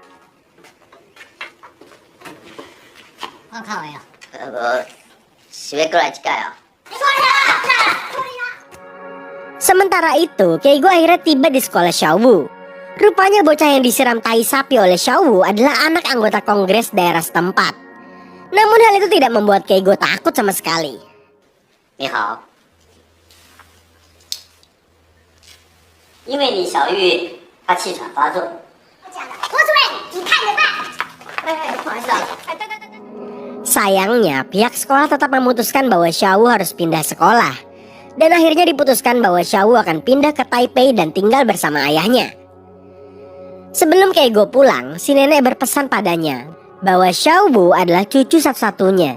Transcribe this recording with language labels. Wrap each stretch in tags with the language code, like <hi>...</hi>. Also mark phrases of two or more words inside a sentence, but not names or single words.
<id>Sementara itu, Keigo akhirnya tiba di sekolah Xiaowu. Rupanya bocah yang disiram tai sapi oleh Xiaowu adalah anak anggota kongres daerah setempat. Namun hal itu tidak membuat Keigo takut sama sekali.</id> <zh>你好. 因为你小玉她气喘发作。郭主任，你看着办。不好意思啊。</zh> <id>Sayangnya, pihak sekolah tetap memutuskan bahwa Xiaowu harus pindah sekolah. Dan akhirnya diputuskan bahwa Xiaowu akan pindah ke Taipei dan tinggal bersama ayahnya. Sebelum Keigo pulang, si nenek berpesan padanya bahwa Xiaowu adalah cucu satu-satunya.</id>